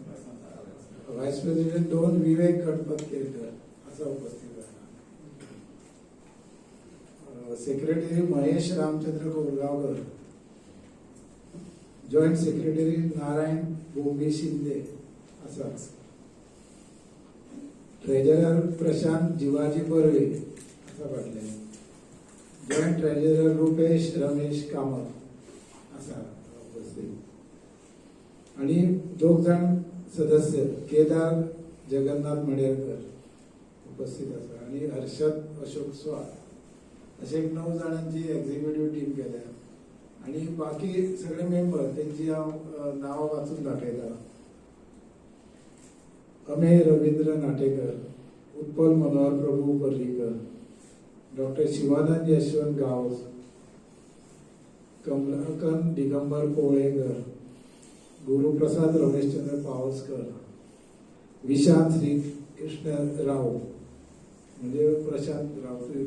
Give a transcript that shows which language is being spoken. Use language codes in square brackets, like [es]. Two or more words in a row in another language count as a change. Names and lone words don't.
[en] vice president [kok] 2 विवेक गणपत केरकर असा उपस्थित आसा. सेक्रेटरी महेश रामचंद्र कोरगांवकर, [en] joint secretary [kok] नारायण बोंबे शिंदे आसा. ट्रेजरर प्रशांत जिवाजी बर्वे असं पडले. [en] joint treasurer [kok] रुपेश रमेश कामत असा उपस्थित. आणि 2 जण सदस्य केदार जगन्नाथ मडेरकर उपस्थित असा आणि हर्षद अशोक स्वार असे 9 जणांची [en] executive team [kok] केल्या. आणि बाकी सगळे मेंबर त्यांची हांव नांवां वाचून दाखयता. अमेय रवींद्र नाटेकर, उत्पल मनोहर प्रभू पर्रीकर, डॉक्टर शिवानंद यशवंत गावस, कमलाकंद दिगंबर कोळेकर, गुरुप्रसाद रमेशचंद्र पावसकर, विशांत श्रीकृष्ण राव म्हणजे प्रशांत राव